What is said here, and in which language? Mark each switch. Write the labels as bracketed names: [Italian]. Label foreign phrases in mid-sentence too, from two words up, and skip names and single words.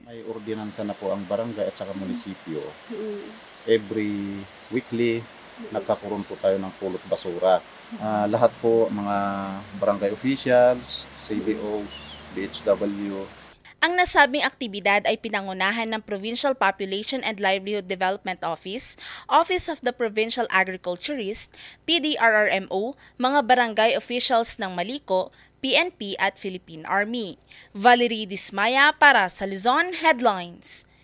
[Filipino] May ordinansa na po ang barangay at saka munisipyo. [English] Every weekly [Filipino] nagkakaroon po tayo ng pulot basura. Lahat po mga [English] barangay officials, [Filipino] CBOs, DHW. Ang nasabing aktibidad ay pinangunahan ng Provincial Population and Livelihood Development Office, Office of the Provincial Agriculturist, PDRRMO, mga [English] barangay officials [Filipino] ng Malico, PNP at Philippine Army. Valerie Dismaya para sa Luzon Headlines.